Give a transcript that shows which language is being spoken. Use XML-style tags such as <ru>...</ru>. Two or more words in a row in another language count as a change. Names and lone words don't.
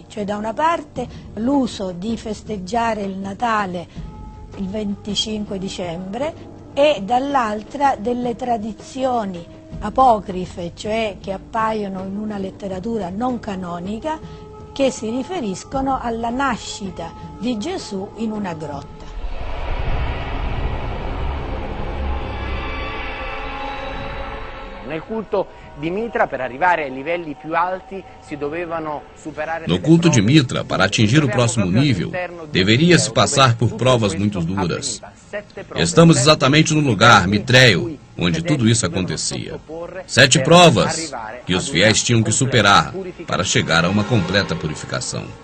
<it>Cioè, da una parte l'uso di festeggiare il Natale il 25 dicembre e dall'altra delle tradizioni apocrife, cioè che appaiono in una letteratura non canonica, che si riferiscono alla nascita di Gesù in una grotta. Nel culto di Mitra, per arrivare ai livelli più alti, si dovevano superare...</it> <pt>No culto de Mitra, para atingir o próximo nível, deveria-se passar por provas muito duras. Estamos exatamente no lugar, Mitréio, onde tudo isso acontecia. 7 provas que os fiéis tinham que superar para chegar a uma completa purificação.</pt>